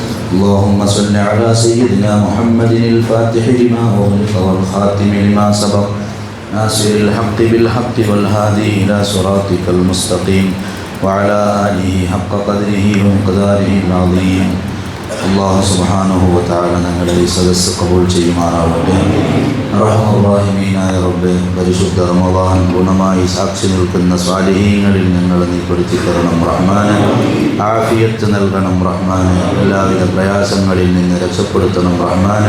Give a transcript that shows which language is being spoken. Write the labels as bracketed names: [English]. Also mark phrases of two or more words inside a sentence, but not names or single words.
[Arabic] اللهم صل على سيدنا محمد الفاتح لما أغلق والخاتم لما سبق ناصر الحق بالحق والهادي إلى صراطك المستقيم وعلى آله حق قدره ومقداره العظيم. الله سبحانه وتعالى [Malayalam] ഞങ്ങളുടെ ഈ സദസ്സ് കബൂൽ ചെയ്യുമാറാവട്ടെ. റഹ്മാനായ റബ്ബേ, പരിശുദ്ധ റമളാൻ ഗുണമായി സാക്ഷി നിൽക്കുന്ന സ്വാലിഹീങ്ങളിൽ ഞങ്ങളെ നീ പെടുത്തി തരണം റഹ്മാനെ. ആഫിയത്ത് നൽകണം റഹ്മാനെ. എല്ലാവിധ പ്രയാസങ്ങളിൽ നിന്ന് രക്ഷപ്പെടുത്തണം റഹ്മാനെ.